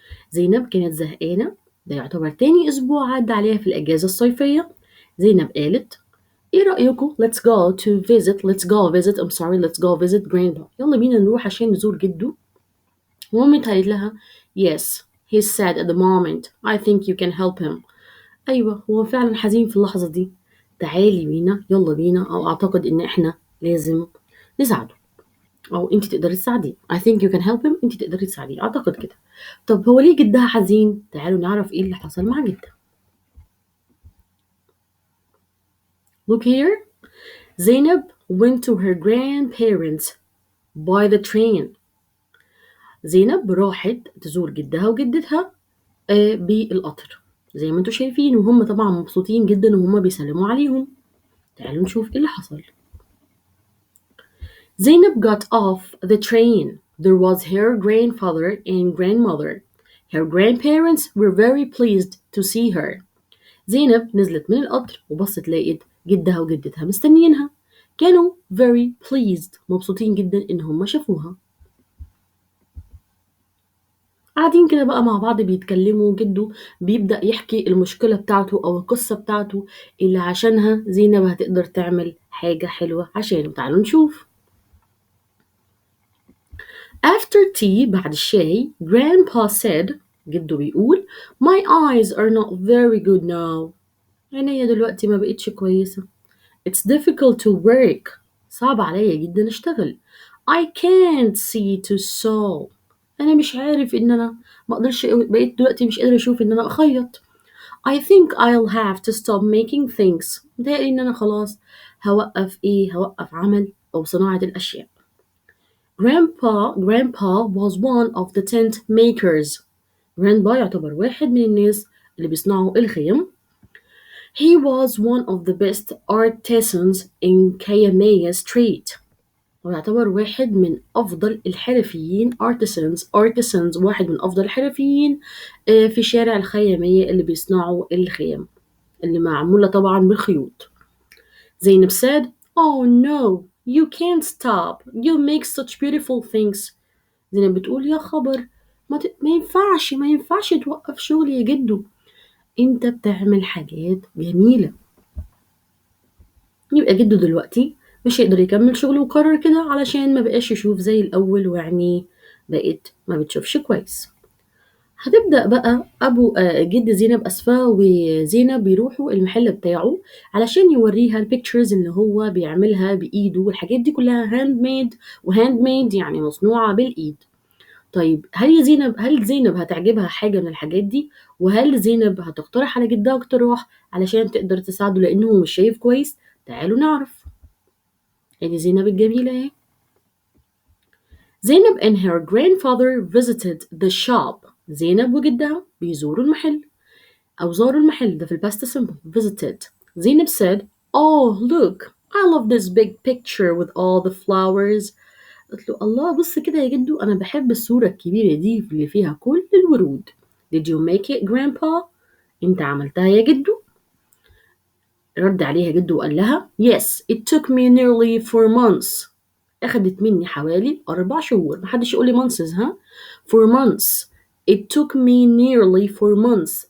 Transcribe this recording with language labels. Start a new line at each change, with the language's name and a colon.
Arabic: زينب كانت زهقانة، ده يعتبر تاني أسبوع عدى عليها في الأجازة الصيفية. زينب قالت، ايه رأيكم
English: let's go visit grandpa.
Arabic: يلا بينا نروح عشان نزور جده. ومامتها قالت لها
English: yes, he's sad at the moment. I think you can help him.
Arabic: ايوه هو فعلا حزين في اللحظة دي، تعالي بينا، يلا بينا، او اعتقد ان احنا لازم نساعده، او انت تقدري تساعديه.
English: I think you can help him،
Arabic: انت تقدري تساعديه، اعتقد كده. طب هو ليه جدها حزين؟ تعالوا نعرف ايه اللي حصل مع جدها.
English: Look here. Zainab went to her grandparents by the train.
Arabic: زينب راحت تزور جدها وجدتها بالقطر زي ما انتوا شايفين، وهم طبعا مبسوطين جدا وهم بيسلموا عليهم. تعالوا نشوف ايه اللي حصل.
English: Zainab got off the train. There was her grandfather and grandmother. Her grandparents were very pleased to see her.
Arabic: زينب نزلت من القطر وبصت لقيت جدها وجدتها مستنيينها. كانوا
English: very pleased،
Arabic: مبسوطين جدا ان هم شافوها. قاعدين كده بقى مع بعض بيتكلموا، جده بيبدأ يحكي المشكلة بتاعته أو القصة بتاعته اللي عشانها زينب هتقدر تعمل حاجة حلوة عشانه. تعالوا نشوف.
English: After tea،
Arabic: بعد الشاي،
English: Grandpa said،
Arabic: جده بيقول
English: My eyes are not very good now.
Arabic: عينيا دلوقتي ما بقتش كويسة.
English: It's difficult to work.
Arabic: صعب عليا جدا أشتغل.
English: I can't see to sew.
Arabic: أنا مش عارف إن أنا ما أقدرش، بقيت دلوقتي مش قادرة أشوف إن أنا أخيط.
English: I think I'll have to stop making things.
Arabic: متهيألي إن أنا خلاص هوقف عمل أو صناعة الأشياء.
English: Grandpa was one of the tent makers.
Arabic: Grandpa يعتبر واحد من الناس اللي بيصنعوا الخيم.
English: He was one of the best artisans in Kamehameha Street.
Arabic: ويعتبر واحد من أفضل الحرفيين. artisans واحد من أفضل الحرفيين في شارع الخيامية اللي بيصنعوا الخيم اللي معمولة طبعا بالخيوط.
English: Zainab said, "Oh no, you can't stop. You make such beautiful things."
Arabic: زينب بتقول يا خبر، ما ينفعش توقف شغل يا جدو، انت بتعمل حاجات جميلة. يبقى جدو دلوقتي مش هيقدر يكمل شغله وقرر كده علشان ما بقاش يشوف زي الأول، وعينيه بقت ما بتشوفش كويس. هتبدأ بقى أبو جد زينب وزينب بيروحوا المحل بتاعه علشان يوريها البيكتشرز اللي هو بيعملها بإيده، والحاجات دي كلها هاند ميد يعني مصنوعة بالإيد. طيب هل زينب هتعجبها حاجة من الحاجات دي؟ وهل زينب هتقترح على جدها اقتراح علشان تقدر تساعده لأنه مش شايف كويس؟ تعالوا نعرف. ادي زينب الجميلة اهي.
English: Zainab and her grandfather visited the shop.
Arabic: زينب وجدها بيزوروا المحل أو زاروا المحل، ده في الباست simple.
English: visited. Zainab said, "Oh look, I love this big picture with all the flowers."
Arabic: قلت له الله بص كده يا جدو، أنا بحب الصورة الكبيرة دي اللي فيها كل الورود.
English: Did you make it grandpa؟
Arabic: انت عملتها يا جدو؟ رد عليها جدو وقال لها
English: Yes, it took me nearly 4 months.
Arabic: أخدت مني حوالي 4 شهور. محدش يقول لي months ها؟ 4 months.
English: It took me nearly 4 months.